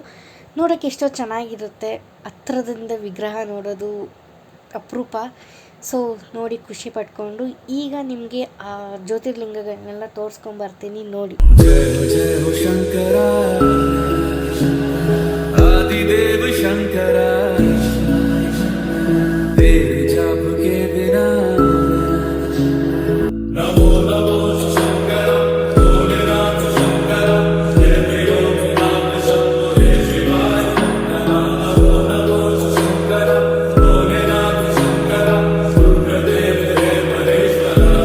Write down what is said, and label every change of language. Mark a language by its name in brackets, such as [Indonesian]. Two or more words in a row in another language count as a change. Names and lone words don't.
[Kannada] ನೋಡೋಕ್ಕೆ ಎಷ್ಟೋ ಚೆನ್ನಾಗಿರುತ್ತೆ. ಹತ್ರದಿಂದ ವಿಗ್ರಹ ನೋಡೋದು ಅಪರೂಪ. ಸೊ ನೋಡಿ ಖುಷಿ ಪಟ್ಕೊಂಡು ಈಗ ನಿಮಗೆ ಆ ಜ್ಯೋತಿರ್ಲಿಂಗಗಳನ್ನೆಲ್ಲ ತೋರಿಸ್ಕೊಂಬರ್ತೀನಿ ನೋಡಿ. [Hindi] जय शंकर आदिदेव शंकर तेरे जाप के बिना नमो नमो शंकर भोलेनाथ शंकर जय नाम शंभो शिवाय नमो नमो शंकर भोलेनाथ शंकर रुद्रदेव हे महेश्वर